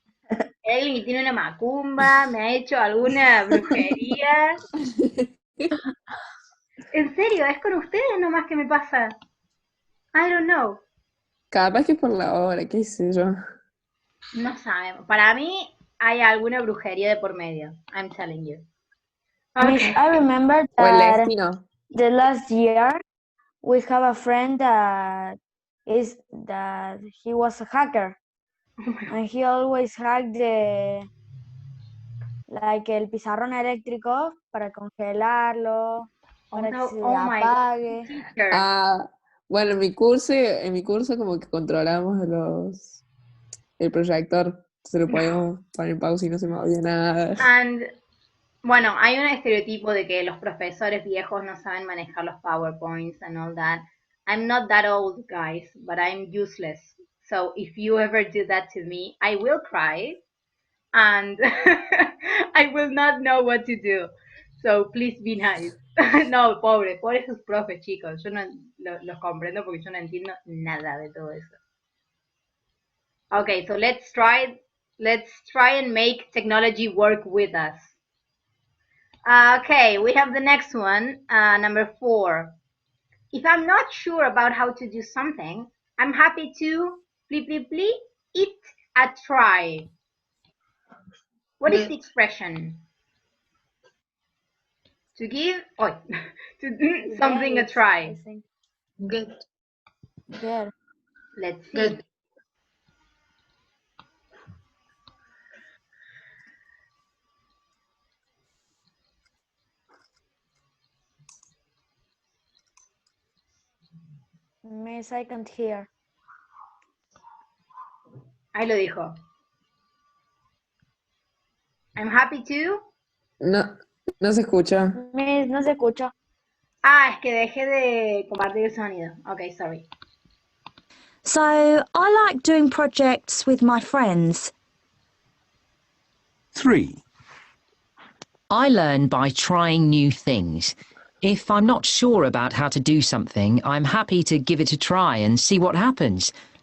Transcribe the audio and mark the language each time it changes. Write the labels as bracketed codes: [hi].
[es] Hay alguien que tiene una macumba, me ha hecho alguna brujería. En serio, es con ustedes nomás que me pasa. [en] I don't know. [es] Capaz que por la hora, qué sé yo. No sabemos. Para mí hay alguna brujería de por medio. [en] I'm telling you. Okay. I remember that the last year we have a friend that he was a hacker. And he always hacked [es] el pizarrón eléctrico para congelarlo, para que se apague. Bueno, en mi curso como que controlamos el proyector, se lo podíamos poner en pausa y no se movía nada. And, bueno, hay un estereotipo de que los profesores viejos no saben manejar los PowerPoints [en] and all that. I'm not that old, guys, but I'm useless. So if you ever do that to me, I will cry and I will not know what to do. So please be nice. [es] No, pobre sus profes, chicos. Yo no los comprendo porque yo no entiendo nada de todo eso. [en] Okay, so let's try and make technology work with us. Okay, we have the next one, number 4. If I'm not sure about how to do something, I'm happy to it a try. What is the expression? To give to do something a try. Good. Let's see. Good. Miss, I can't hear. [es] Ahí lo dijo. [en] I'm happy to. [es] No se escucha. Miss, no se escucha. Es que dejé de compartir el sonido. [en] Okay, sorry. So, I like doing projects with my friends. 3. I learn by trying new things. If I'm not sure about how to do something, I'm happy to give it a try and see what happens.